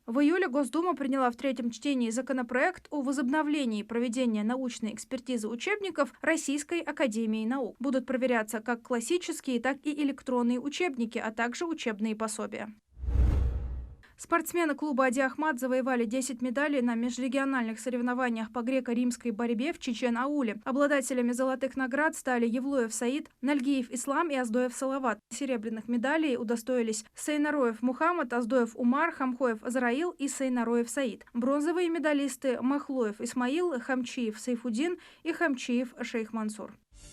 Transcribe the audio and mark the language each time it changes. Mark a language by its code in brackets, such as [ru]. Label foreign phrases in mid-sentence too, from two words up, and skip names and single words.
[ru] В июле Госдума приняла в третьем чтении законопроект о возобновлении проведения научной экспертизы учебников Российской академии наук. Будут проверяться как классические, так и электронные учебники, а также учебные пособия. Спортсмены клуба «Ади Ахмат» завоевали 10 медалей на межрегиональных соревнованиях по греко-римской борьбе в Чечен-Ауле. Обладателями золотых наград стали Евлоев Саид, Нальгиев Ислам и Аздоев Салават. Серебряных медалей удостоились Сейнароев Мухаммад, Аздоев Умар, Хамхоев Азраил и Сейнароев Саид. Бронзовые медалисты Махлоев Исмаил, Хамчиев Сайфудин и Хамчиев Шейх Мансур.